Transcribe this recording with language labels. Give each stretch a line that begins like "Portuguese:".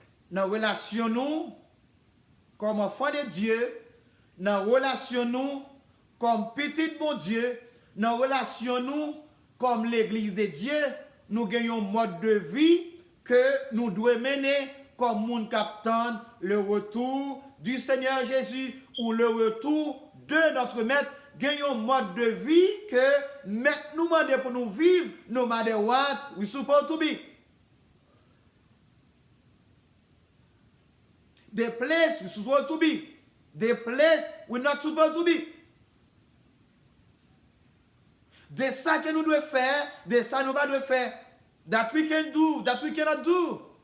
French: Dans la relation nous, comme enfants de Dieu, dans la relation nous, comme petit bon Dieu, dans la relation nous, comme l'église de Dieu, nous gagnons un mode de vie que nous devons mener comme moun captant le retour du Seigneur Jésus ou le retour de notre maître, gagnons un mode de vie que maître nous demande pour nous vivre,
English: no matter what we supposed to be. The place we supposed to be. The place we're not supposed to be.
French: De ça que nous devons faire, de ça nous devons faire.
English: That we can do, that we cannot do.